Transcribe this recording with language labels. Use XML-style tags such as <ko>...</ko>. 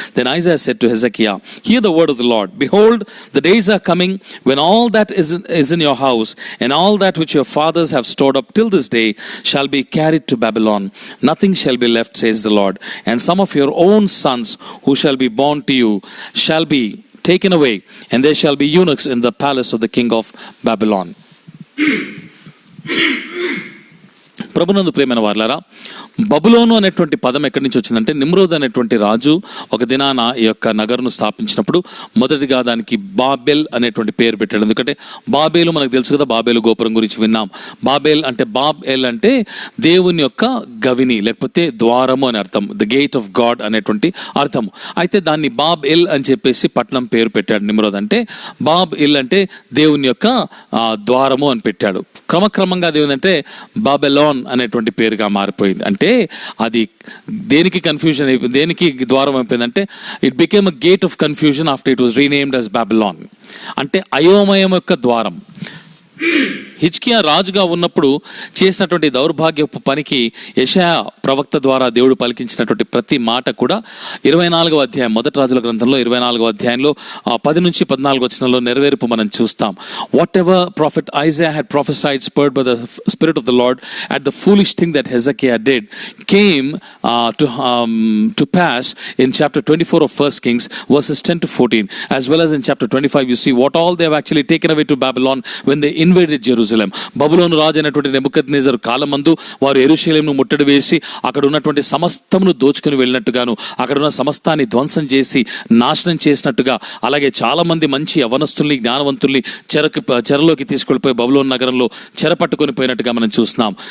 <en>Then Isaiah said to Hezekiah, hear the word of the Lord. Behold, the days are coming when all that is in your house and all that which your fathers have stored up till this day shall be carried to Babylon. Nothing shall be left, says the Lord. And some of your own sons who shall be born to you shall be taken away, and they shall be eunuchs in the palace of the king of Babylon.</en> <te>ప్రభునందు ప్రియమైన వారలారా, బబులోను అనేటువంటి పదం ఎక్కడి నుంచి వచ్చిందంటే, Nimrod అనేటువంటి రాజు ఒక దినాన ఈ యొక్క నగరును స్థాపించినప్పుడు మొదటిగా దానికి బాబెల్ అనేటువంటి పేరు పెట్టాడు. ఎందుకంటే బాబేలు మనకు తెలుసు కదా, బాబేలు గోపురం గురించి విన్నాం. బాబేల్ అంటే బాబ్-ఎల్ అంటే దేవుని యొక్క గవిని లేకపోతే ద్వారము అని అర్థం,</te> <en>the gate of God</en> <te>అనేటువంటి అర్థము. అయితే దాన్ని బాబ్-ఎల్ అని చెప్పేసి పట్టణం పేరు పెట్టాడు నిమ్రోద్. అంటే బాబ్-ఎల్ అంటే దేవుని యొక్క ద్వారము అని పెట్టాడు. క్రమక్రమంగా అది ఏంటంటే బాబెలాన్ అనేటువంటి పేరుగా మారిపోయింది. అంటే అది దేనికి కన్ఫ్యూజన్ అయిపోయింది, దేనికి ద్వారం అయిపోయిందంటే</te> <en>It became a gate of confusion after it was renamed as Babylon.</en> <te>అంటే అయోమయం యొక్క ద్వారం. హిజ్కియా రాజుగా ఉన్నప్పుడు చేసినటువంటి దౌర్భాగ్యపు పనికి యెషయా ప్రవక్త ద్వారా దేవుడు పలికించినటువంటి ప్రతి మాట కూడా 24వ అధ్యాయం, మొదటి రాజుల గ్రంథంలో 24వ అధ్యాయంలో 10 నుంచి 14 వచనంలో నెరవేర్పు మనం చూస్తాం.</te> <en>Whatever prophet Isaiah had prophesied, spurred by the Spirit of the Lord, at the foolish thing that Hezekiah did came to pass in chapter 24 of 1 Kings verses 10 to 14, as well as in chapter 25 you see what all they have actually taken away to Babylon when they invaded Jerusalem.</en> <te>బబులోను రాజు అయినటువంటి నెబుకద్నెజరు కాలమందు వారు యెరూషలేమును ముట్టడి వేసి అక్కడ ఉన్నటువంటి సమస్తమును దోచుకుని వెళ్ళినట్టుగాను, అక్కడ ఉన్న సమస్తాన్ని ధ్వంసం చేసి నాశనం చేసినట్టుగా, అలాగే చాలా మంది మంచి యవనస్తుల్ని జ్ఞానవంతుల్ని చెరలోకి తీసుకెళ్ళిపోయి బబులోను నగరంలో చెరపట్టుకొని పోయినట్టుగా మనం చూస్తున్నాం.</te>